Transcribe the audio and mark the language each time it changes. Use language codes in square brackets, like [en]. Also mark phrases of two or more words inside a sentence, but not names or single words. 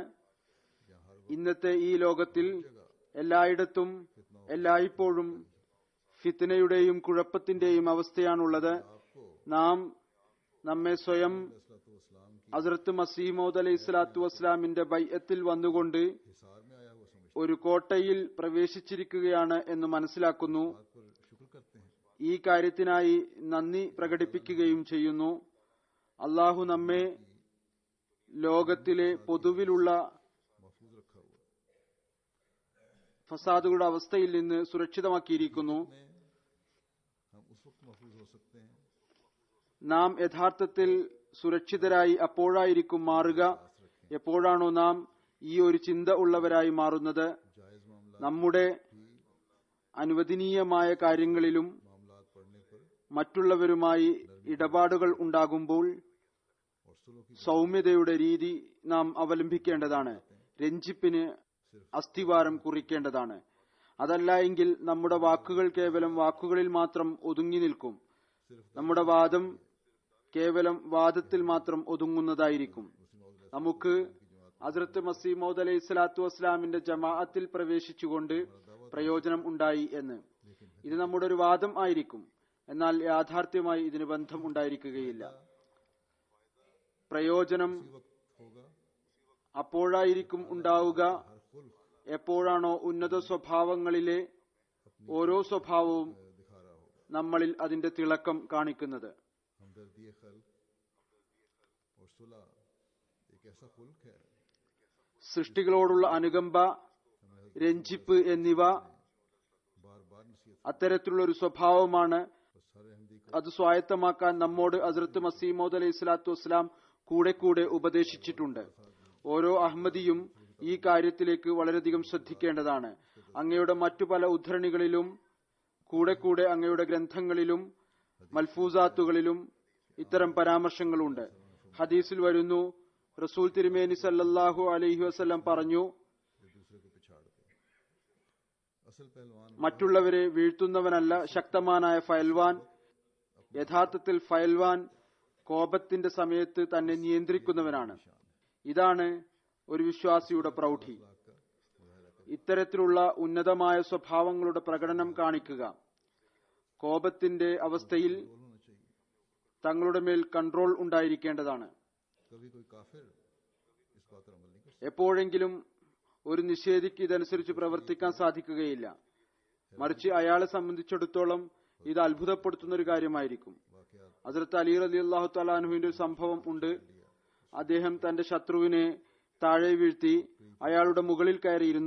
[ml] ഇന്നത്തെ ഈ ലോകത്തിൽ എല്ലായിടത്തും എല്ലായ്പ്പോഴും ഫിത്നയുടെയും കുഴപ്പത്തിന്റെയും അവസ്ഥയാണുള്ളത്. നാം നമ്മെ സ്വയം ഹസ്രത്ത് മസീഹ് മൗദ് [ar] عليه الصلاة والسلام [ml] ബൈഅത്തിൽ വന്നുകൊണ്ട് [ur] حصار میں آیا ہوا سمجھ [ml] ഒരു കോട്ടയിൽ പ്രവേശിച്ചിരിക്കുകയാണ് എന്ന് മനസ്സിലാക്കുന്നു. [ur] پر شکر کرتے ہیں. [ml] ഈ കാര്യത്തിനായി നന്ദി പ്രകടിപ്പിക്കുകയും ചെയ്യുന്നു. അള്ളാഹു നമ്മെ ലോകത്തിലെ പൊതുവിലുള്ള [ur] محفوظ رکھا ہوا [ml] ഫസാദുകളുടെ അവസ്ഥയിൽ നിന്ന് സുരക്ഷിതമാക്കിയിരിക്കുന്നു. [ur] ہے. ہم اس وقت محفوظ ہو سکتے ہیں [ml] നാം യഥാർത്ഥത്തിൽ സുരക്ഷിതരായി അപ്പോഴായിരിക്കും മാറുക എപ്പോഴാണോ നാം ഈ ഒരു ചിന്ത ഉള്ളവരായി മാറുന്നത്. [ur] جائز معاملہ [ml] നമ്മുടെ അനുവദനീയമായ കാര്യങ്ങളിലും [ur] معاملات پڑھنے پر [ml] മറ്റുള്ളവരുമായി ഇടപാടുകൾ ഉണ്ടാകുമ്പോൾ [ur] اور سلوک کی [ml] സൗമ്യതയുടെ രീതി നാം അവലംബിക്കേണ്ടതാണ്. രഞ്ജിപ്പിന് അസ്ഥിവാരം കുറിക്കേണ്ടതാണ്. അതല്ല എങ്കിൽ നമ്മുടെ വാക്കുകൾ കേവലം വാക്കുകളിൽ മാത്രം ഒതുങ്ങി നിൽക്കും. നമ്മുടെ വാദം കേവലം വാദത്തിൽ മാത്രം ഒതുങ്ങുന്നതായിരിക്കും. നമുക്ക് ഹസ്രത്ത് മസീഹ് മൗദ് [ar] عليه الصلاة والسلام [ml] ജമാഅത്തിൽ പ്രവേശിച്ചുകൊണ്ട് പ്രയോജനം ഉണ്ടായി എന്ന്. ഇത് നമ്മുടെ ഒരു വാദം ആയിരിക്കും, എന്നാൽ യാഥാർത്ഥ്യമായി ഇതിന് ബന്ധം ഉണ്ടായിരിക്കുകയില്ല. പ്രയോജനം [ur] وقت ہوگا [ml] അപ്പോഴായിരിക്കും ഉണ്ടാവുക [ur] ہر خلق [ml] എപ്പോഴാണോ ഉന്നത സ്വഭാവങ്ങളിലെ ഓരോ സ്വഭാവവും [ur] دکھا رہا ہوگا. [ml] നമ്മളിൽ അതിന്റെ തിളക്കം കാണിക്കുന്നത്. [ur] ہمدردی خلق اور صلح ایک ایسا خلق ہے [ml] സൃഷ്ടികളോടുള്ള അനുകമ്പ, രഞ്ജിപ്പ് എന്നിവ [ur] بار بار نصیحت [ml] അത്തരത്തിലുള്ള ഒരു സ്വഭാവമാണ്. [ur] اور سارے احمدی کو [ml] അത് സ്വായത്തമാക്കാൻ നമ്മോട് ഹസ്രത്ത് മസീഹ് മൗദ് [ar] عليه الصلاة والسلام [ml] കൂടെ കൂടെ ഉപദേശിച്ചിട്ടുണ്ട്. ഓരോ അഹമ്മദിയും ഈ കാര്യത്തിലേക്ക് വളരെയധികം ശ്രദ്ധിക്കേണ്ടതാണ്. അങ്ങയുടെ മറ്റു പല ഉദ്ധരണികളിലും കൂടെ കൂടെ അങ്ങയുടെ ഗ്രന്ഥങ്ങളിലും മൽഫൂസാത്തുകളിലും ഇത്തരം പരാമർശങ്ങളുണ്ട്. ഹദീസിൽ വരുന്നു, റസൂൽ തിരുമേനി [ar] صلى الله عليه وسلم [ml] പറഞ്ഞു, [ur] ایک دوسرے کو پچھاڑتے ہیں. اصل پہلوان [ml] മറ്റുള്ളവരെ വീഴ്ത്തുന്നവനല്ല ശക്തമാനായ ഫയൽവാൻ. യഥാർത്ഥത്തിൽ ഫയൽവാൻ കോപത്തിന്റെ സമയത്ത് തന്നെ നിയന്ത്രിക്കുന്നവനാണ്. ഇതാണ് ഒരു വിശ്വാസിയുടെ പ്രൗഢി. ഇത്തരത്തിലുള്ള ഉന്നതമായ സ്വഭാവങ്ങളുടെ പ്രകടനം കാണിക്കുക. കോപത്തിന്റെ അവസ്ഥയിൽ [ur] ہونا چاہیے. [ml] തങ്ങളുടെ മേൽ കൺട്രോൾ ഉണ്ടായിരിക്കേണ്ടതാണ്. [ur] کبھی کوئی کافر اس بات پر عمل نہیں کر [ml] എപ്പോഴെങ്കിലും ഒരു നിഷേധിക്ക് ഇതനുസരിച്ച് പ്രവർത്തിക്കാൻ സാധിക്കുകയില്ല. മറിച്ച് അയാളെ സംബന്ധിച്ചിടത്തോളം ഇത് അത്ഭുതപ്പെടുത്തുന്ന ഒരു കാര്യമായിരിക്കും. वाकयात ഹസ്രത്ത് അലി [ar] رضي الله تعالى عنه [ml] ഒരു സംഭവം ഉണ്ട്. അദ്ദേഹം തന്റെ ശത്രുവിനെ താഴെ വീഴ്ത്തി അയാളുടെ മുകളിൽ കയറിയിരുന്നു.